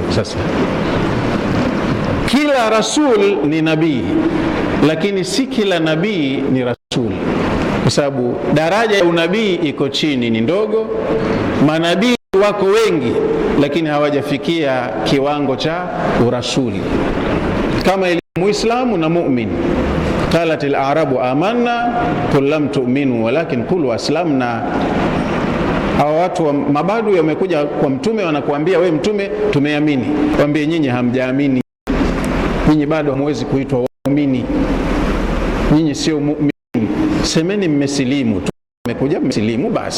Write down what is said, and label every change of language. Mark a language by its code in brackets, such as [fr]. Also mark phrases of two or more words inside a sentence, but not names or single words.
[sw] Sasa kila rasul ni nabii, lakini si kila nabii ni rasul, kwa sababu daraja ya unabii iko chini, ni ndogo. Manabii wako wengi, lakini hawajafikia kiwango cha urasuli, kama ilivyo muislamu na mu'min. [ar] قالت الأعراب آمنا قل لم تؤمنوا ولكن قولوا أسلمنا. [sw] Hawa watu wa mabadu wamekuja kwa mtume, wanakuambia we mtume tumeamini. Waambie nyinyi hamjaamini, nyinyi bado hamwezi kuitwa waumini, nyinyi sio mu'min. Semeni mmesilimu tu, mmekuja mmesilimu basi.